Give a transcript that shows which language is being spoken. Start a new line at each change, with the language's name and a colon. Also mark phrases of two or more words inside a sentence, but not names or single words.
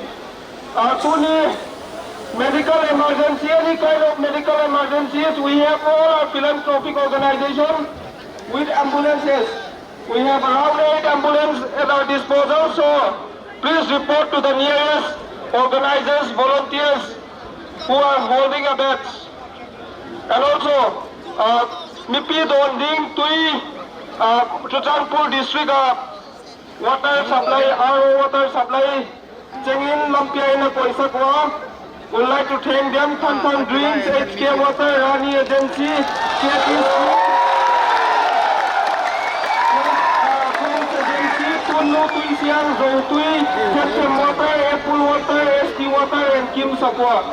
English: Kuni medical emergency, any kind of medical emergencies, we have all our philanthropic organizations with ambulances. We have around 8 ambulances at our disposal, so please report to the nearest organizers, volunteers who are holding a bed. And also, Mipi Donding Tui, Chuchanpur district water supply, RO water supply,
Mizo: Chengin Lampia in a Poisa Kwa.
English: Would like to thank them, Tantan Dreams, HK Water, Rani Agency, KP Tunno Tui Siang, Zotui, Captain Water, Apple Water, ST Water, and Kim Sapwa.